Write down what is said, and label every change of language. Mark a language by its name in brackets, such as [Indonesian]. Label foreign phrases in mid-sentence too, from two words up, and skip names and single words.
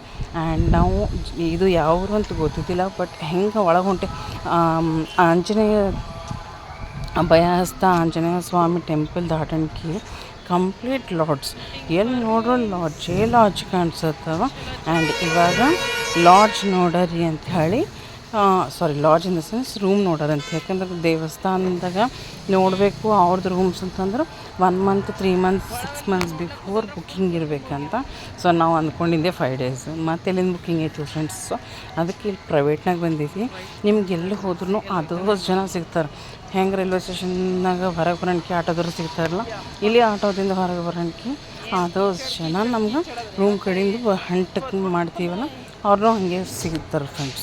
[Kannada] ಆ್ಯಂಡ್ ನಾವು ಇದು ಯಾವ ಊರು ಅಂತ ಗೊತ್ತಿದ್ದಿಲ್ಲ, ಬಟ್ ಹೆಂಗೆ ಒಳಗೆ ಹೊಂಟೆ ಆಂಜನೇಯ ಅಭಯಹಸ್ತ ಆಂಜನೇಯ ಸ್ವಾಮಿ ಟೆಂಪಲ್ ದಾಟಣಿಕೆ [English] complete lodge. [Kannada] ಎಲ್ಲಿ ನೋಡ್ರು ಲಾಡ್ಜ್ ಕಾಣಿಸುತ್ತವ. ಆ್ಯಂಡ್ ಇವಾಗ ಲಾಡ್ಜ್ ನೋಡರಿ ಅಂತ ಹೇಳಿ, [English] lodge in the sense room [Kannada] ನೋಡೋರಂತ. ಯಾಕಂದ್ರೆ ದೇವಸ್ಥಾನದಾಗ ನೋಡಬೇಕು ಅವ್ರದ್ದು ರೂಮ್ಸ್ ಅಂತಂದ್ರೆ [English] 1 month 3 months 6 months before booking [Kannada] ಇರಬೇಕಂತ. ಸೊ ನಾವು ಅಂದ್ಕೊಂಡಿದ್ದೆ [English] 5 days, [Kannada] ಮತ್ತೆ ಎಲ್ಲಿಂದ ಬುಕ್ಕಿಂಗ್ ಐತಿ ಫ್ರೆಂಡ್ಸ್. ಸೊ ಅದಕ್ಕೆ ಇಲ್ಲಿ ಪ್ರೈವೇಟ್ನಾಗ ಬಂದಿದ್ವಿ. ನಿಮ್ಗೆ ಎಲ್ಲಿ ಹೋದ್ರೂ ಅದಷ್ಟು ಜನ ಸಿಗ್ತಾರೆ. ಹೆಂಗೆ ರೈಲ್ವೆ ಸ್ಟೇಷನ್ನಾಗ ಹೊರಗೆ ಬರೋಣಕ್ಕೆ ಆಟೋದವ್ರು ಸಿಗ್ತಾರಲ್ಲ, ಇಲ್ಲಿ ಆಟೋದಿಂದ ಹೊರಗೆ ಬರೋಣಕ್ಕೆ ಅದಷ್ಟು ಜನ ನಮ್ಗೆ ರೂಮ್ ಕಡೆಯಿಂದ ಹಂಟಕ್ಕೆ ಮಾಡ್ತೀವಲ್ಲ ಅವ್ರನ್ನೂ ಹಾಗೆ ಸಿಗ್ತಾರೆ ಫ್ರೆಂಡ್ಸ್.